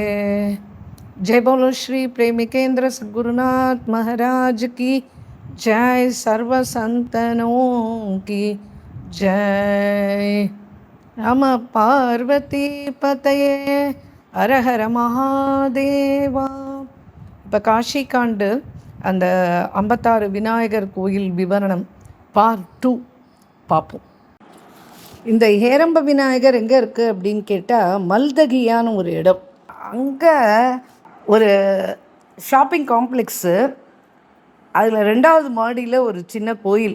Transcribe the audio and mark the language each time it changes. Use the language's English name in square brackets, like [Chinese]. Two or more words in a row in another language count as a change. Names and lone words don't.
[Hindi] जय बोलो श्री प्रेमिकेंद्र सद्गुरुनाथ महाराज की जय। सर्व संतनों की जय। [Sanskrit] नम पार्वती पतये हर हर महादेवा। [Tamil] இப்போ காஷிகாண்டு அந்த 56 விநாயகர் கோயில் விவரணம் பார்ட் 2 பார்ப்போம். இந்த ஹேரம்ப விநாயகர் எங்கே இருக்குது அப்படின்னு கேட்டால் மல்தகியான ஒரு இடம். அங்கே ஒரு [English] shopping complex, [Tamil] அதில் 2வது மாடியில் ஒரு சின்ன கோயில்.